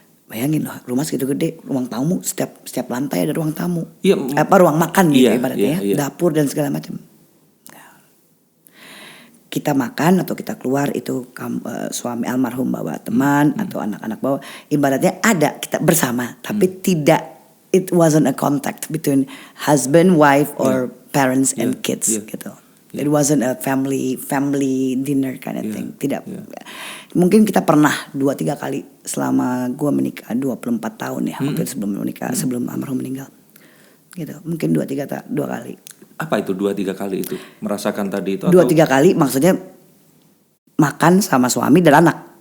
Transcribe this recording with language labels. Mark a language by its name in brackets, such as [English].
[Indonesian] Bayangin loh, rumah segitu gede, ruang tamu setiap lantai ada ruang tamu. Iya. Ruang makan gitu ibaratnya ya, dapur dan segala macam. Kita makan atau kita keluar itu suami almarhum bawa teman atau anak-anak bawa. Ibaratnya ada kita bersama, tapi tidak. [English] It wasn't a contact between husband, wife, or parents and kids gitu. It wasn't a family dinner kind of thing. [Indonesian] Tidak. Mungkin kita pernah 2-3 kali selama gue menikah 24 tahun ya. Waktu sebelum menikah, sebelum almarhum meninggal. Gitu. Mungkin 2-3 kali. Apa itu 2-3 kali itu? Merasakan tadi itu? 2-3 kali maksudnya makan sama suami dan anak.